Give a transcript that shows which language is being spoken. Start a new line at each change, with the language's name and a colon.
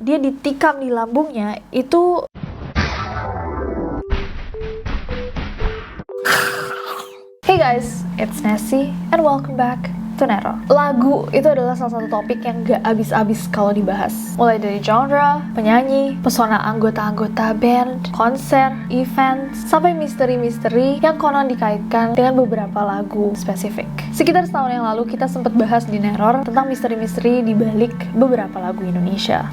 Indonesian: dia ditikam di lambungnya itu.
English: Hey guys, it's Nessie and welcome back to Neror.
Indonesian: Lagu itu adalah salah satu topik yang gak abis-abis kalau dibahas. Mulai dari genre, penyanyi, pesona anggota-anggota band, konser, event, sampai misteri-misteri yang konon dikaitkan dengan beberapa lagu spesifik. Sekitar setahun yang lalu kita sempat bahas di Neror tentang misteri-misteri di balik beberapa lagu Indonesia.